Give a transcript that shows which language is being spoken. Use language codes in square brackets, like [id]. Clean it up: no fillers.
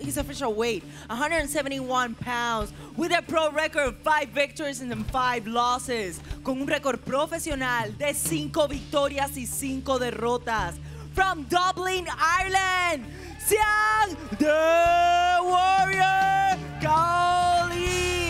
[en] His official weight, 171 pounds. With a pro record of 5 victories and 5 losses. [es] Con un récord profesional de 5 victorias y 5 derrotas. [en] From Dublin, Ireland, Cian the Warrior Cowley.